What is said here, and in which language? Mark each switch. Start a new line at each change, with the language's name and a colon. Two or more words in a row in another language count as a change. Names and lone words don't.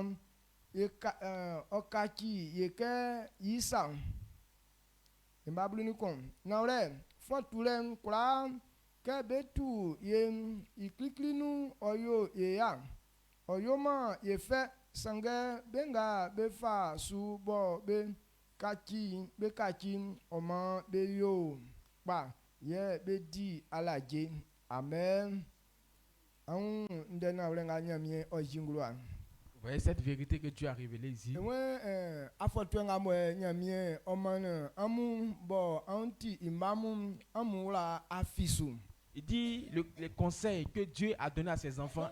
Baoulé: ye okaki ye ke yisa embablu kon nawre fotule nkura ke betu ye ikliklinu oyo ya oyo ma ye fe sange benga befa su bo be kaki oma be yo pa ye be di alaje amen an ndena wlenga nyamie ojingulwa.
French: Vous voyez cette vérité que Dieu a révélée ici. Il dit les conseils que Dieu a donnés à ses enfants.